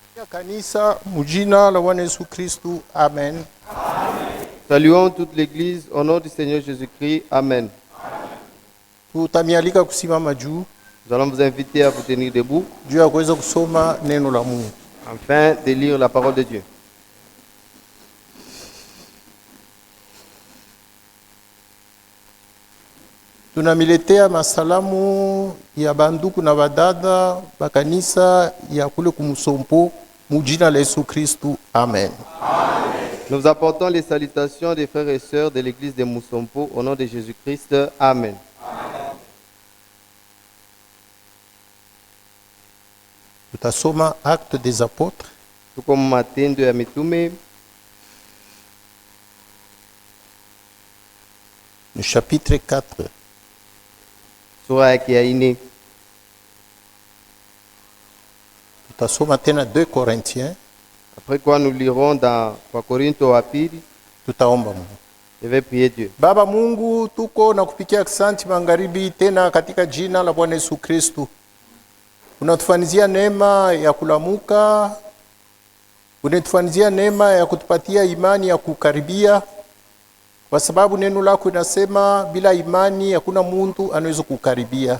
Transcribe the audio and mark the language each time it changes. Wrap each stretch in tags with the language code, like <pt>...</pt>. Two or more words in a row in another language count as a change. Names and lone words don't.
<sw>Kanisa mujina la Bwana Yesu Kristu. Amen.</sw> <fr>Saluons toute l'Église au nom du Seigneur Jésus-Christ. Amen.</fr> <sw>Tutamialika kusimama juu</sw> <fr>Nous allons vous inviter à vous tenir debout</fr> <sw>juu ya kuweza kusoma neno la Mungu.</sw> <fr>afin de lire la parole de Dieu.</fr> <sw>Tunamiletea masalamu ya banduku na badada bakanisa ya kule kumusompo mujina la Yesu Kristu. Amen.</sw> <fr>Nous vous apportons les salutations des frères et sœurs de l'Église de Mousompo au nom de Jésus-Christ. Amen.</fr> <sw>Tutasoma Actes des Apôtres Tuko Matendo ya Mitume</sw> <fr>le chapitre 4.</fr> <sw>sura yake ya 4. Tutasoma tena 2 Corinthiens.</sw> <fr>Après quoi nous lirons dans Wakorintho wa pili.</fr> <sw>Tutaomba Mungu.</sw> <fr>Je vais prier Dieu.</fr> <sw>Baba Mungu, tuko na kupikia asante magharibi tena katika jina la Bwana Yesu Kristu. Unatufanizia neema ya kulamuka, unatufanizia neema ya kutupatia imani ya kukaribia, kwa sababu neno lako linasema bila imani hakuna muntu anaweza kukaribia.</sw>